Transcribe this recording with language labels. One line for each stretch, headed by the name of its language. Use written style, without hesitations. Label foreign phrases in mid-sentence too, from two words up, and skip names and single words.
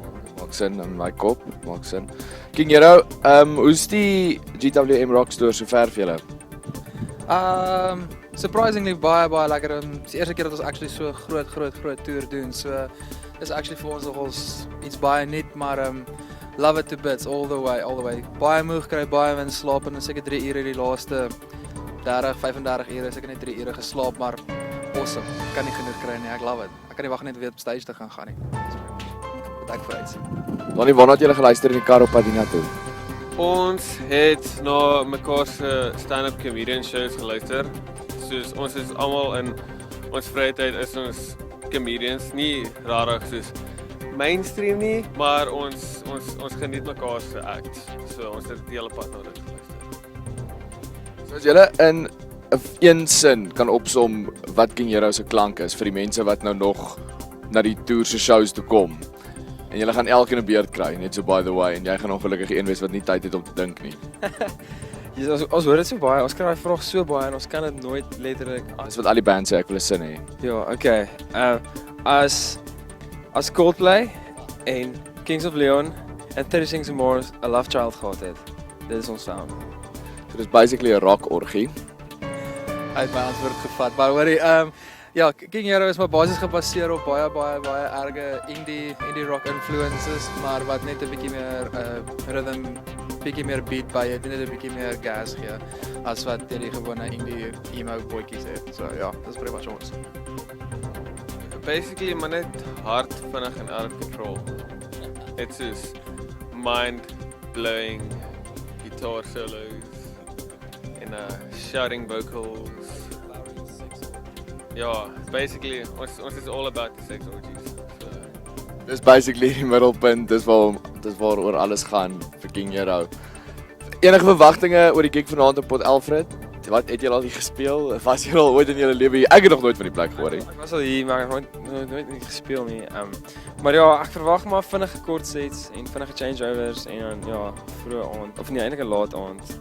Afrikaans: Maak sin in my kop, maak sin. King Hero, hoe's die GWM Rockstore so ver vir julle? Surprisingly baie lekker. Dis die eerste keer dat ons actually so groot tour doen. So dis actually vir ons nogals iets baie nuut, maar
English: love it to bits all the way.
Afrikaans: Baie moeg kry, baie min slaap en seker 3 ure die laaste 35 ure, seker net 3 ure geslaap, maar awesome. Ek kan nie genoeg kry nie. Ek
English: love it.
Afrikaans: Ek kan nie wag net weer op stage te gaan nie. Wat ek vooruit sien. Wanneer het julle geluister in die kar op pad hiernatoe? Ons het na mekaar se
English: stand-up comedian shows
Afrikaans: geluister. Soos ons is almal in ons vrye tyd is ons comedians, nie rarig soos mainstream nie, maar ons geniet mekaar se act. So ons het die hele pad na dit geluister. So as julle in een sin kan opsom wat King Hero se klank is vir die mense wat nou nog na die tour se shows toe kom. En julle gaan elkeen 'n beurt kry, net so
English: by the way,
Afrikaans: en jy gaan ongelukkig een wees wat nie tyd het om te dink nie. Ons hoor dit so baie, ons kry daai vraag so baie en ons kan dit nooit letterlik Dis wat al die bands sê ek wil 'n sin hê. Ja, okay. As Coldplay en Kings of Leon en 30 Things and More 'n
English: Love Child
Afrikaans: gehad het. Dit is ons sound. So dis basically 'n rock orgie. Uit my antwoord gevat. Maar hoorie, ja, King Hero is maar basies gebaseer op baie erge
English: indie rock influences,
Afrikaans: maar wat net 'n bietjie meer rhythm, bietjie meer beat by het, net 'n bietjie meer gas gee as wat die gewone
English: indie emo
Afrikaans: bootjies het. So ja, dis
English: pretty much
Afrikaans: ons. Basically, maar net hard, vinnig en
English: out of control. It's just mind-blowing guitar solos en shouting vocals. Ja, basically,
Afrikaans: ons is
English: all about the sex orgies.
Afrikaans: So. Dis basically die middelpunt, dis waaroor alles gaan vir King Hero. Enige verwagtinge oor die gig vanaand op Port Alfred? Wat het julle al hier gespeel? Was julle al ooit in julle lewe hier? Ek het nog nooit van die plek gehoor nie. Ek was al hier, maar ek het nooit nie gespeel nie. Maar ja, ek verwag maar vinnige kort sets en vinnige changeovers en dan ja, vroeë aand of nie eintlik 'n laat aand.